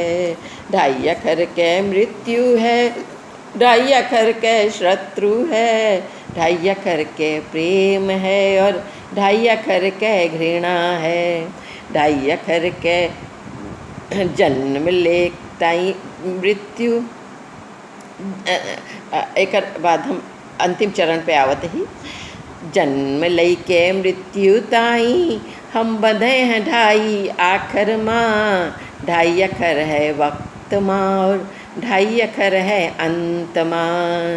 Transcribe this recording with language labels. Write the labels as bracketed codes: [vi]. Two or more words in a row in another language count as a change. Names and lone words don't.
[awa] ढाई आखर कै मृत्यु है, ढाई आखर कै शत्रु है। ढाई आखर कै प्रेम है और ढाई आखर कै घृणा है। ढाई आखर कै जन्म ले ताई मृत्यु। एक बाद हम अंतिम चरण पे आवत ही। जन्म लई के मृत्यु ताई हम बंधे हैं ढाई आखर माँ। ढाई आखर है वक्त माँ और ढाई आखर है अंत माँ।